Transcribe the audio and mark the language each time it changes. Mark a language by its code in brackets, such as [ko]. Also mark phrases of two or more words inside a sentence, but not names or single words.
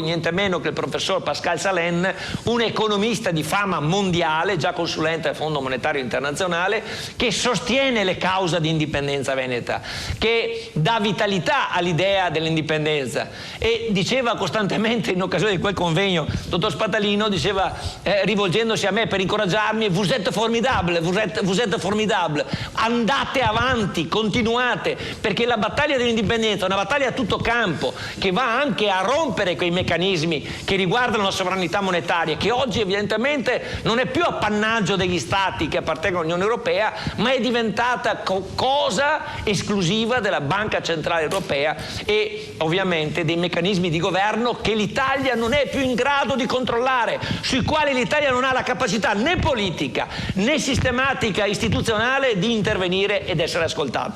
[it] niente meno che il professor Pascal Salin, un economista di fama mondiale, già consulente del Fondo Monetario Internazionale, che sostiene le cause di indipendenza veneta, che dà vitalità all'idea dell'indipendenza, e diceva costantemente in occasione di quel convegno, dottor Spatalino diceva, rivolgendosi a me per incoraggiarmi: [fr] vous êtes formidable, vous êtes formidable, [it] andate avanti, continuate, perché la battaglia dell'indipendenza è una battaglia a tutto campo, che va anche a rompere quei meccanismi che riguardano la sovranità monetaria, che oggi evidentemente non è più appannaggio degli stati che appartengono all'Unione Europea, ma è diventata cosa esclusiva della Banca Centrale Europea e ovviamente dei meccanismi di governo che l'Italia non è più in grado di controllare, sui quali l'Italia non ha la capacità né politica né sistematica istituzionale di intervenire ed essere ascoltata.